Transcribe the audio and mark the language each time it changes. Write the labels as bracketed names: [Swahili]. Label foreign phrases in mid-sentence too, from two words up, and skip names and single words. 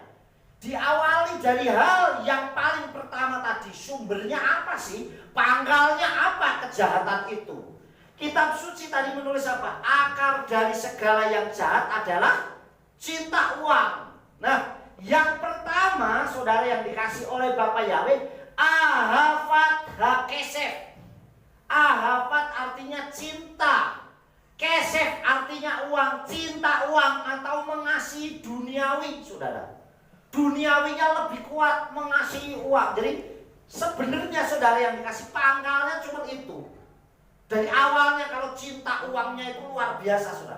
[Indonesian] Diawali dari hal yang paling pertama tadi. Sumbernya apa sih? Pangkalnya apa kejahatan itu? Kitab suci tadi menulis apa? Akar dari segala yang jahat adalah cinta uang. Nah, yang pertama saudara yang dikasih oleh Bapak Yahweh, [Hebrew] אהבת הכסף. [Indonesian] Ahavat artinya cinta, kesef artinya uang, cinta uang atau mengasihi duniawi, saudara. Duniawinya lebih kuat, mengasihi uang. Jadi sebenarnya saudara yang dikasih pangkalnya cuma itu. Dari awalnya kalau cinta uangnya itu luar biasa, saudara.